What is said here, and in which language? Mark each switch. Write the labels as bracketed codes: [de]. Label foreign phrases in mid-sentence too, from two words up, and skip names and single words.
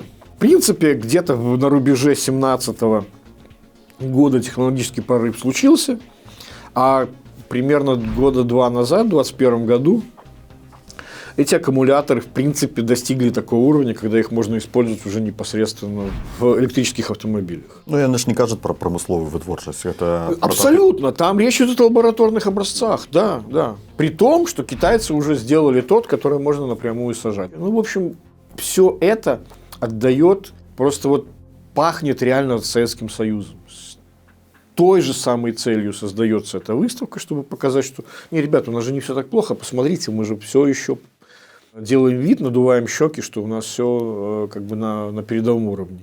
[ru] В принципе, где-то на рубеже 2017 года технологический прорыв случился, а примерно года 2 назад, в 2021 году, эти аккумуляторы, в принципе, достигли такого уровня, когда их можно использовать уже непосредственно в электрических автомобилях. [be] Яны ж не кажут про промысловую вытворчасць. [ru] Это абсолютно. Там речь идет о лабораторных образцах, да. При том, что китайцы уже сделали тот, который можно напрямую сажать. В общем, все это отдает, просто пахнет реально Советским Союзом. Той же самой целью создается эта выставка, чтобы показать, что ребята, у нас же не все так плохо, посмотрите, мы же все еще делаем вид, надуваем щеки, что у нас все как бы на передовом уровне.